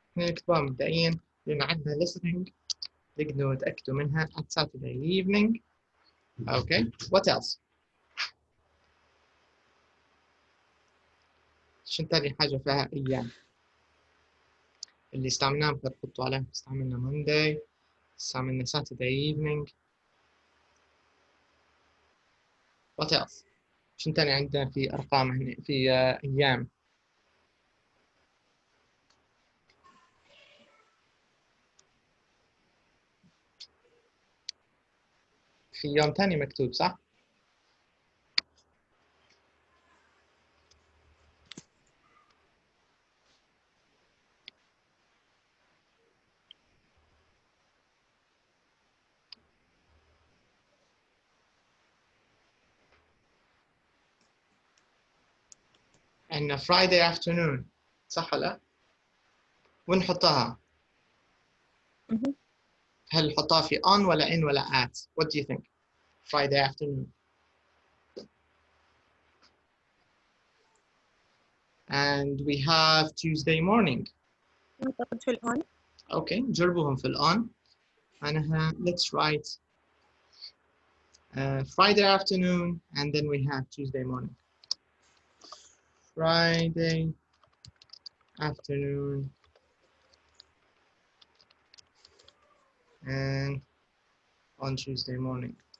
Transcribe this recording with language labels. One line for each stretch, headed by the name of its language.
Arabic: نكتبها مبدئيا لأن عندنا listening نقدروا نتأكدوا منها.
English: At Saturday evening. Okay. What else?
Arabic: شنو تاني حاجة فيها أيام؟ اللي استعملناه نقدر نحطوا عليه. استعملنا Monday. استعملنا Saturday evening.
English: What else?
Arabic: شنو تاني عندنا في أرقام هنا في أيام؟ في يوم تاني مكتوب صح؟ عندنا Friday afternoon صح ولا؟ وين نحطها؟ هل نحطها في on ولا in ولا at؟
English: What do you think? Friday afternoon. And we have Tuesday morning.
Arabic: في الآن. Okay, نجربوهم في الآن. أنا
English: let's write Friday afternoon, and then we have Tuesday morning. Friday afternoon and on Tuesday morning.